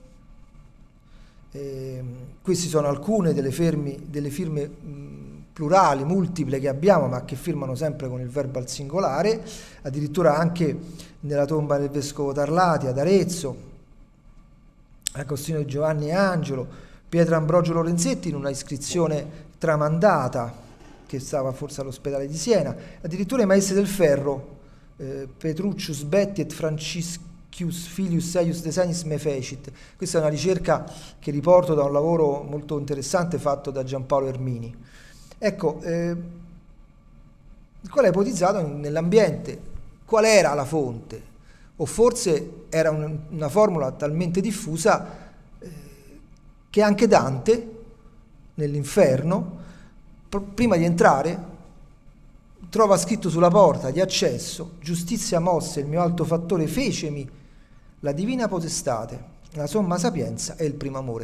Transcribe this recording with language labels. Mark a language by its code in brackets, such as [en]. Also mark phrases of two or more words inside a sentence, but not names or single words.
[it] Queste sono alcune delle firme plurali, multiple che abbiamo, ma che firmano sempre con il verbo al singolare, addirittura anche nella tomba del vescovo Tarlati ad Arezzo, Agostino di Giovanni e Angelo, Pietro Ambrogio Lorenzetti in una iscrizione tramandata che stava forse all'ospedale di Siena, addirittura i maestri del ferro, [la] Petruccius Betti et Franciscus Filius Eius de Senis me fecit. [it] Questa è una ricerca che riporto da un lavoro molto interessante fatto da Giampaolo Ermini. Ecco, il quale ha ipotizzato nell'ambiente qual era la fonte, o forse era una formula talmente diffusa che anche Dante nell'Inferno, prima di entrare, trova scritto sulla porta di accesso: giustizia mosse il mio alto fattore, fecemi la divina potestate, la somma sapienza e il primo amore.